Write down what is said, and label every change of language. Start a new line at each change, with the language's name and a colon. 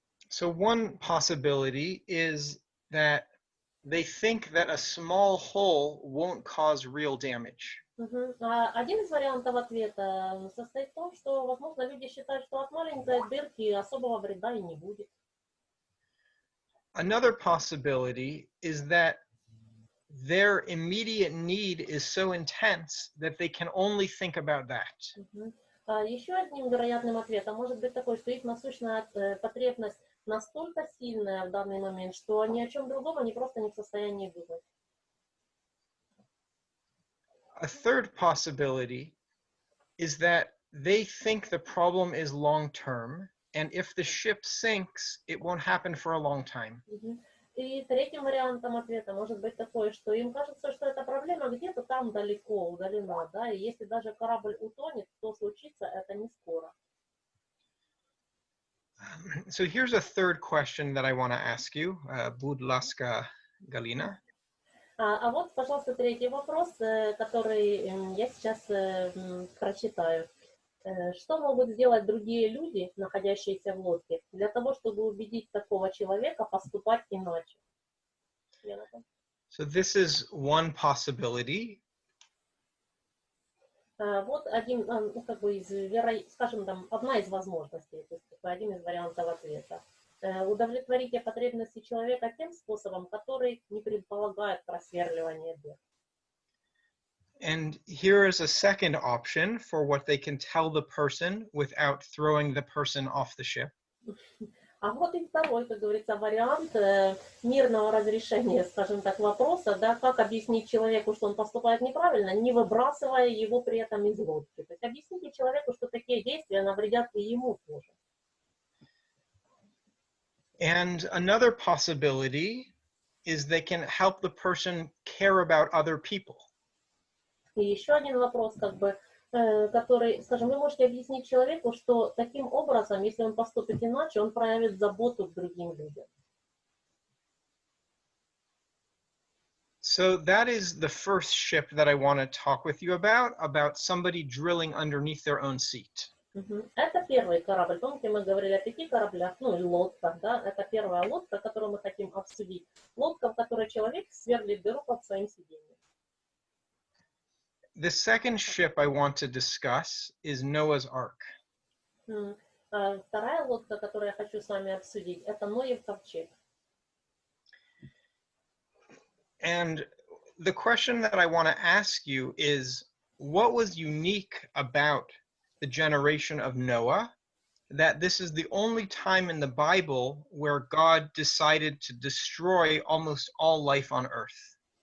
English: So one possibility is that they think that a small hole won't cause real damage. Мгм.
Russian: Один из вариантов ответа состоит в том, что, возможно, люди считают, что от маленькой дырки особого вреда и не будет.
English: Another possibility is that their immediate need is so intense that they can only think about that. Мгм.
Russian: Еще одним вероятным ответом может быть такой, что их насущная потребность настолько сильная в данный момент, что ни о чем другом они просто не в состоянии думать.
English: A third possibility is that they think the problem is long-term, and if the ship sinks, it won't happen for a long time. Мгм.
Russian: И третьим вариантом ответа может быть такой, что им кажется, что эта проблема где-то там далеко, удалена, да, и если даже корабль утонет, то случится это не скоро.
English: So here's a third question that I want to ask you,
Ukrainian: Будь ласка,
English: Галина.
Russian: А вот, пожалуйста, третий вопрос, который я сейчас прочитаю. Что могут сделать другие люди, находящиеся в лодке, для того, чтобы убедить такого человека поступать иначе?
English: So this is one possibility.
Russian: Вот один, ну, как бы скажем, там, одна из возможностей, то есть один из вариантов ответа. Удовлетворите потребности человека тем способом, который не предполагает просверливание дыр.
English: And here is a second option for what they can tell the person without throwing the person off the ship.
Russian: А вот и второй, как говорится, вариант мирного разрешения, скажем так, вопроса, да, как объяснить человеку, что он поступает неправильно, не выбрасывая его при этом из лодки. То есть объясните человеку, что такие действия навредят и ему тоже.
English: And another possibility is they can help the person care about other people.
Russian: И еще один вопрос, как бы, который, скажем, вы можете объяснить человеку, что таким образом, если он поступит иначе, он проявит заботу к другим людям.
English: So that is the first ship that I want to talk with you about somebody drilling underneath their own seat.
Russian: Это первый корабль. Помните, мы говорили о 5 кораблях, ну и лодках, да? Это первая лодка, которую мы хотим обсудить. Лодка, в которой человек сверлит дыру под своим сиденьем.
English: The second ship I want to discuss is Noah's Ark.
Russian: Вторая лодка, которую я хочу с вами обсудить, это Ноев ковчег.
English: And the question that I want to ask you is, what was unique about the generation of Noah that this is the only time in the Bible where God decided to destroy almost all life on earth?